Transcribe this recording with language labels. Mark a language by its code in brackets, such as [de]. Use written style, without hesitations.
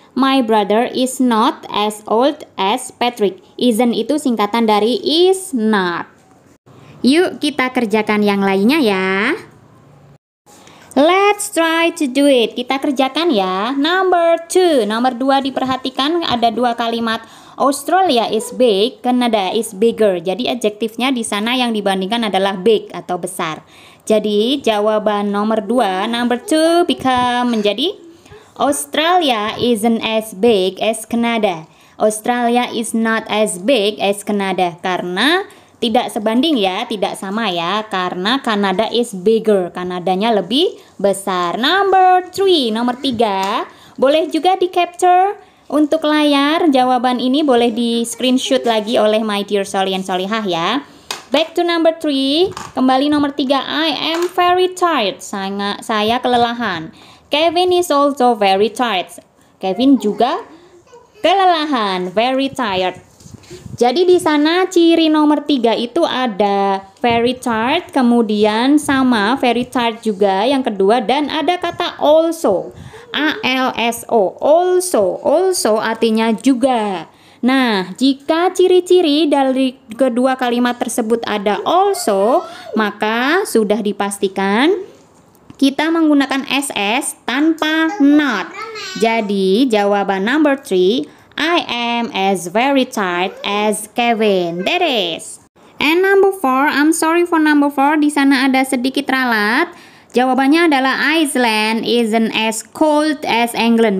[en] My brother is not as old as Patrick. [id] Isn't itu singkatan dari is not. Yuk kita kerjakan yang lainnya ya. [en] Let's try to do it. [id] Kita kerjakan ya. [en] Number 2. [id] Nomor 2 diperhatikan ada 2 kalimat. [en] Australia is big, Canada is bigger. [id] Jadi adjektifnya di sana yang dibandingkan adalah big atau besar. Jadi jawaban nomor 2, [en] number 2 become [id] menjadi [en] Australia isn't as big as Canada. Australia is not as big as Canada. [id] Karena tidak sebanding ya, tidak sama ya. Karena [en] Canada is bigger. [id] Kanadanya lebih besar. [en] Number 3, [id] nomor 3. Boleh juga di capture untuk layar. Jawaban ini boleh di screenshot lagi oleh [en] my dear [id] Solihan Solihah ya. [en] Back to number 3. [id] Kembali nomor 3. [en] I am very tired. [id] Saya kelelahan. [en] Kevin is also very tired. [id] Kevin juga kelelahan, [en] very tired. [id] Jadi di sana ciri nomor 3 itu ada [en] very tired, [id] kemudian sama very tired juga yang kedua, dan ada kata also. ALSO, also artinya juga. Nah, jika ciri-ciri dari kedua kalimat tersebut ada also, maka sudah dipastikan kita menggunakan SS tanpa not. Jadi, jawaban [en] number 3, I am as very tired as Kevin. That is. And number 4, I'm sorry for number 4, [id] di sana ada sedikit ralat. Jawabannya adalah [en] Iceland isn't as cold as England.